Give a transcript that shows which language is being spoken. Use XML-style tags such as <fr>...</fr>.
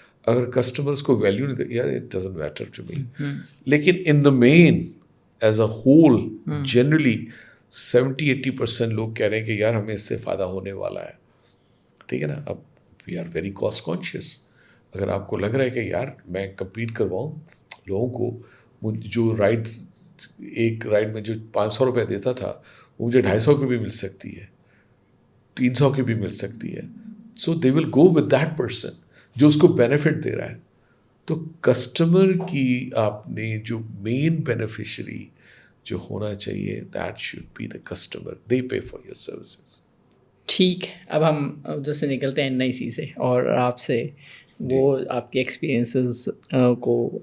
<ur>اگر کسٹمرز کو ویلیو نہیں دے, یار</ur> <en>It doesn't matter to me.</en> <ur>لیکن</ur> <en>in the main as a whole</en> <ur>جنرلی 70-80% لوگ کہہ رہے ہیں کہ یار ہمیں اس سے فائدہ ہونے والا ہے. ٹھیک ہے نا. اب</ur> <en>We are very cost conscious.</en> <ur>اگر آپ کو لگ رہا ہے کہ یار میں کمپیٹ کرواؤں لوگوں کو, جو رائڈ ایک رائڈ میں جو 500 روپے دیتا تھا وہ مجھے 250 کی بھی مل سکتی ہے, 300 کی بھی مل سکتی ہے.</ur> <en>so they will go with that person</en> <ur>جو اس کو بینیفٹ دے رہا ہے. تو کسٹمر کی آپ نے جو مین بینیفیشری جو ہونا چاہیے,</ur> <en>That should be the customer, they pay for your services.</en> <ur>ٹھیک ہے, اب ہم ادھر سے نکلتے ہیں NIC سے اور آپ سے وہ آپ کے ایکسپیرینسز کو</ur>